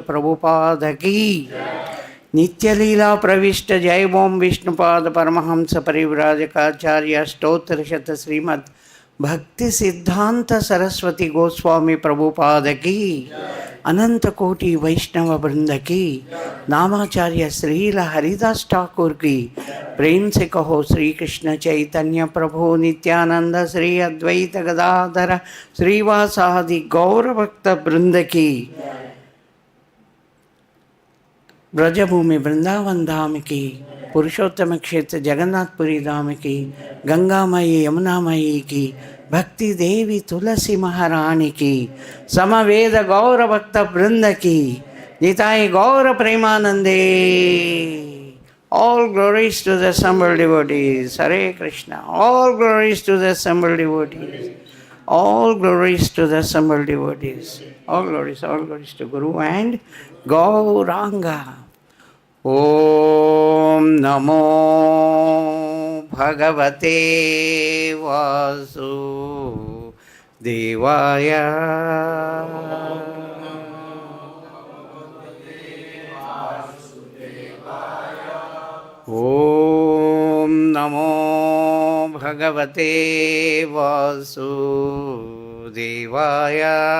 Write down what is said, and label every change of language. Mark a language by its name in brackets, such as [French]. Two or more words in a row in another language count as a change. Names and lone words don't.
[Hindi] प्रभुपाद की नित्य लीला प्रविष्ट जय ओम विष्णुपाद परमहंस परिव्राजक स्तोत्तर शत श्रीमद् भक्ति सिद्धान्त सरस्वती गोस्वामी प्रभुपाद की अनन्त कोटि वैष्णव वृन्द की नामाचार्य श्रील हरिदास ठाकुर की प्रेम से कहो श्री कृष्ण चैतन्य प्रभु नित्यानंद श्री अद्वैत गदाधर श्रीवासादि गौर भक्त वृंद की ब्रजभूमि वृंदावन धाम की पुरुषोत्तम क्षेत्र जगन्नाथपुरी धाम की गंगामयी यमुनामयी की भक्ति देवी तुलसी महारानी की समवेद गौर भक्त वृंद की निताई गौर प्रेमानंदे. [English] All glories to the assembled devotees. [Sanskrit] हरे कृष्ण. [English] All glories to the assembled devotees. All glories to the assembled devotees. All glories to Guru and Gauranga. [Sanskrit] ओम नमो भगवते वासुदेवाय. ओम नमो भगवते वासुदेवाय.